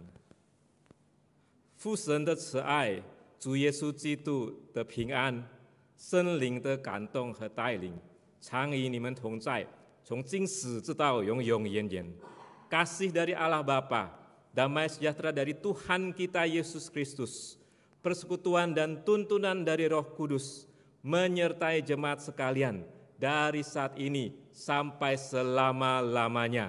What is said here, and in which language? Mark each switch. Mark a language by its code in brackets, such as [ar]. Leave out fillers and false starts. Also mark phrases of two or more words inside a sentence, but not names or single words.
[zh] 父神的慈爱，主耶稣基督的平安，圣灵的感动和带领，常与你们同在，从今时直到永永远远。 [id] Kasih dari Allah Bapa, damai sejahtera dari Tuhan kita Yesus Kristus, persekutuan dan tuntunan dari Roh Kudus, menyertai jemaat sekalian dari saat ini sampai selama-lamanya.